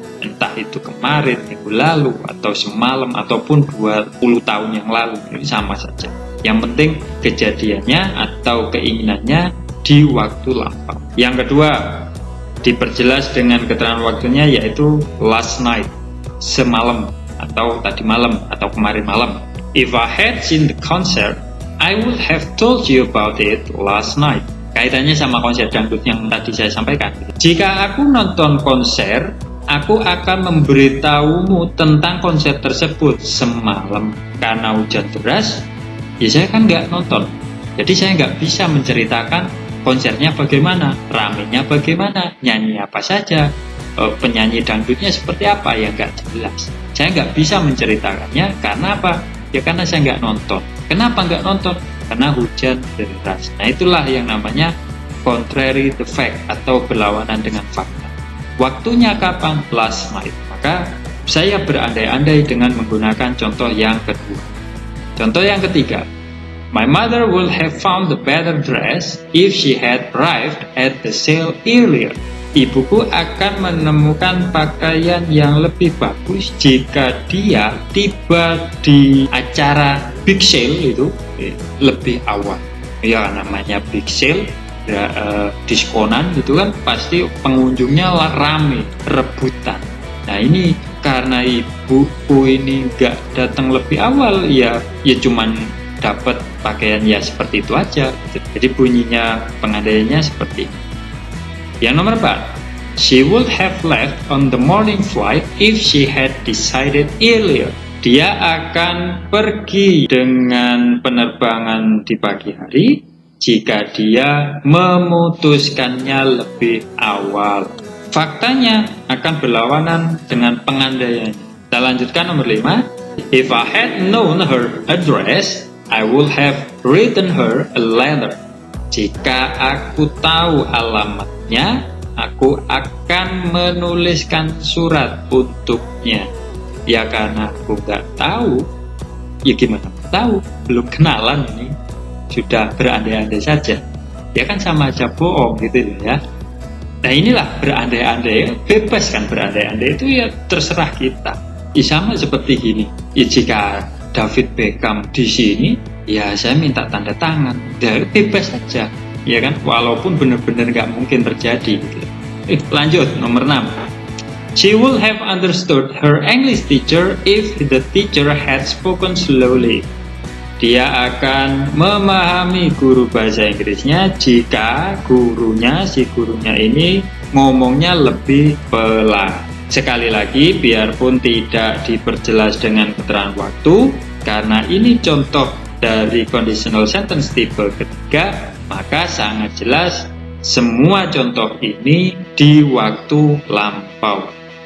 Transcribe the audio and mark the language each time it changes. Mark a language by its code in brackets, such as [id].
[id] Entah itu kemarin, minggu lalu, atau semalam, ataupun 20 tahun yang lalu, ini sama saja. Yang penting kejadiannya atau keinginannya di waktu lampau. Yang kedua, diperjelas dengan keterangan waktunya, yaitu [en] last night, [id] semalam, atau tadi malam, atau kemarin malam. [en] If I had seen the concert, I would have told you about it last night. [id] Kaitannya sama konser dangdut yang tadi saya sampaikan. Jika aku nonton konser, aku akan memberitahumu tentang konser tersebut semalam. Karena hujan deras, ya saya kan nggak nonton. Jadi saya nggak bisa menceritakan konsernya bagaimana, ramenya bagaimana, nyanyi apa saja, penyanyi dangdutnya seperti apa, ya nggak jelas. Saya nggak bisa menceritakannya, karena apa? Ya karena saya nggak nonton. Kenapa nggak nonton? Karena hujan deras. Nah itulah yang namanya [en] contrary the fact, [id] atau berlawanan dengan fakta. Waktunya kapan? [en] Last night. [id] Maka saya berandai-andai dengan menggunakan contoh yang kedua. Contoh yang ketiga, [en] my mother would have found the better dress if she had arrived at the sale earlier. [id] Ibuku akan menemukan pakaian yang lebih bagus jika dia tiba di acara big sale itu lebih awal. Ya namanya big sale, ya, diskonan gitu kan, pasti pengunjungnya rame, rebutan. Nah ini karena ibuku ini nggak datang lebih awal, ya cuman dapat pakaian ya seperti itu aja. Jadi bunyinya pengandaiannya seperti ini. Yang nomor 4, [en] she would have left on the morning flight if she had decided earlier. [id] Dia akan pergi dengan penerbangan di pagi hari jika dia memutuskannya lebih awal. Faktanya akan berlawanan dengan pengandaiannya. Kita lanjutkan nomor 5. [en] If I had known her address, I would have written her a letter. [id] Jika aku tahu alamatnya, aku akan menuliskan surat untuknya. Ya karena aku nggak tahu, ya gimana tahu? Belum kenalan ini, sudah berandai-andai saja. Ya kan sama aja bohong gitu ya. Nah inilah berandai-andai, bebas kan berandai-andai itu ya terserah kita. Ya sama seperti gini, ya jika David Beckham di sini, ya saya minta tanda tangan, ya bebas saja, ya kan, walaupun benar-benar nggak mungkin terjadi. Gitu. Lanjut nomor 6. [en] She would have understood her English teacher if the teacher had spoken slowly. [id] Dia akan memahami guru bahasa Inggrisnya jika si gurunya ini ngomongnya lebih pelan. Sekali lagi, biarpun tidak diperjelas dengan keterangan waktu, karena ini contoh dari conditional sentence tipe ketiga, maka sangat jelas semua contoh ini di waktu lampau.